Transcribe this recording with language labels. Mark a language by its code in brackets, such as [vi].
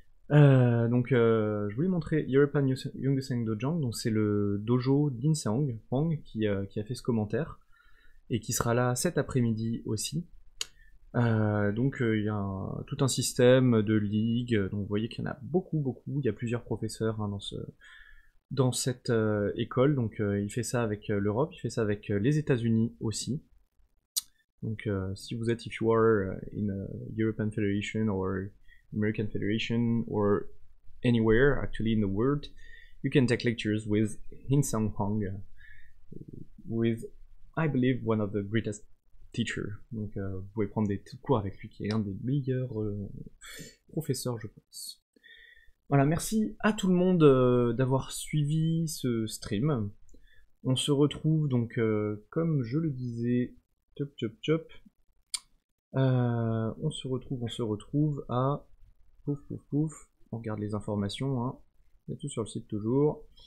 [fr] Je voulais montrer European Youngest Dojang, donc c'est le dojo d'Inseong Hwang qui a fait ce commentaire et qui sera là cet après-midi aussi. Il y a tout un système de ligues, donc vous voyez qu'il y en a beaucoup, il y a plusieurs professeurs dans cette école, donc il fait ça avec l'Europe, il fait ça avec les États-Unis aussi. Donc si vous êtes, [en] if you are in a European Federation or American Federation or anywhere actually in the world, you can take lectures with Inseong Hwang, with I believe one of the greatest teachers. [fr] Donc vous pouvez prendre des cours avec lui, qui est un des meilleurs professeurs, je pense. Voilà, merci à tout le monde d'avoir suivi ce stream. On se retrouve donc comme je le disais, on se retrouve à pouf, on regarde les informations, il y a tout sur le site toujours.